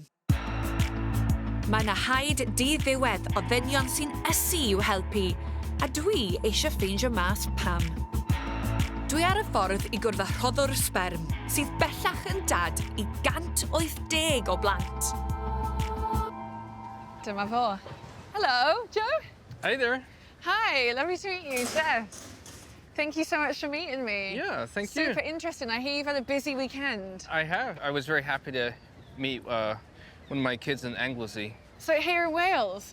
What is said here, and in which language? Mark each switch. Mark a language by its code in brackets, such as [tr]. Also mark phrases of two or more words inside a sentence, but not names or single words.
[cy] Mae yna haid di-ddiwedd o ddynion sy'n ysu i'w helpu, a dwi eisiau ffeindio mas pam. Dwi ar y ffordd i gwrdd â rhoddwyr sperm sydd bellach yn dad i 180 o blant. Dyma fo. [en] Hello, Joe. Hey there. Hi, lovely to meet you, Jess. Thank you so much for meeting me. Yeah, thank you. Super interesting. I hear you've had a busy weekend. I have. I was very happy to meet one of my kids in Anglesey. So here in Wales?